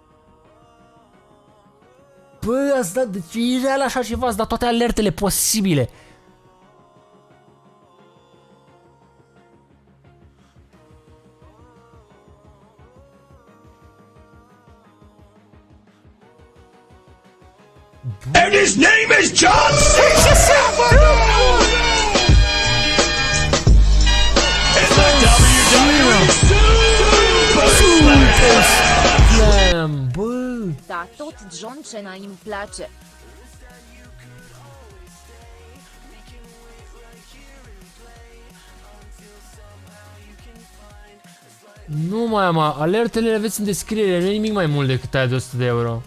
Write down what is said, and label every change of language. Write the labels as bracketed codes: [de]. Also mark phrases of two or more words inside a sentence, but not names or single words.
[ro] Bă, ați dat, deci e real așa ceva, ați dat toate alertele posibile. [en] And his name is John C. It's the WWE Super Slam, [ro] bă! Da, tot John Cena îmi place. Nu mai am, alertele le aveți în descriere, nu e nimic mai mult decât aia de 100 de euro.